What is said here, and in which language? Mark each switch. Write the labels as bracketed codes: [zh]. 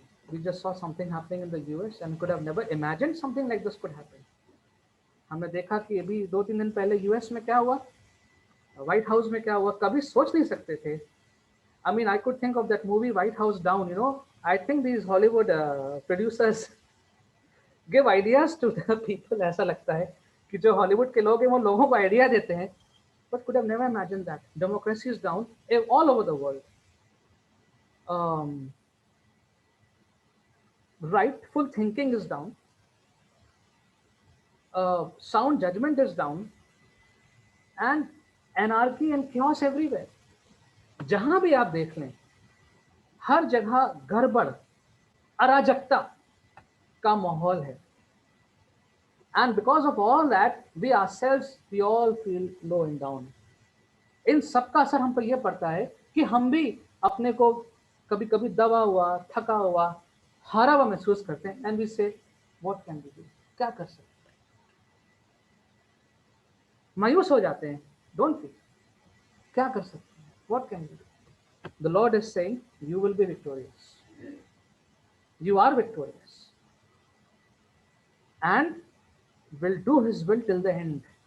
[en] We just saw something happening in the US and could have never imagined something like this could happen. [hi] हमने देखा कि अभी 2-3 दिन पहले यूएस में क्या हुआ, व्हाइट हाउस में क्या हुआ, कभी सोच नहीं सकते थे. [en] I mean, I could think of that movie White House Down. I think these Hollywood producers give ideas to the people. [hi] ऐसा लगता है कि जो हॉलीवुड के लोग हैं वो लोगों को आइडिया देते हैं. [en] But could have never imagined that. Democracy is down all over the world. rightful thinking is down, sound judgment is down, and anarchy and chaos everywhere. [hi] जहां भी आप देख लें, हर जगह गड़बड़, अराजकता का माहौल है. [en] And because of all that, we ourselves, we all feel low and down. [hi] इन सबका असर हम पर यह पड़ता है कि हम भी अपने को कभी कभी दबा हुआ, थका हुआ, हारा हुआ महसूस करते हैं. [en] and we say what can we do, [hi] क्या कर सकते हैं, मायूस हो जाते हैं. [en] don't feel, [hi] क्या कर सकते हैं, [en] What can we do. The Lord is saying you will be victorious, you are victorious and will do his will till the end.